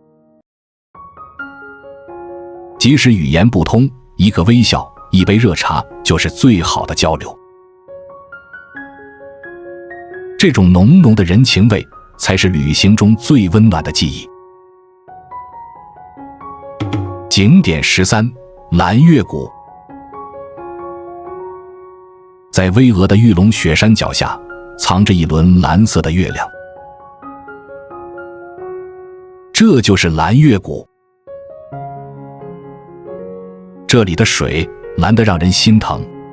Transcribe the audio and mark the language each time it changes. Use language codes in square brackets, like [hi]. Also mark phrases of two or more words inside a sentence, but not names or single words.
[zh] 即使語言不通，一個微笑，一杯熱茶，就是最好的交流。這種濃濃的人情味，才是旅行中最溫暖的記憶。景點13：藍月谷。在巍峨的玉龍雪山腳下，藏着一輪藍色的月亮，這就是藍月谷。這裡的水藍得讓人心疼。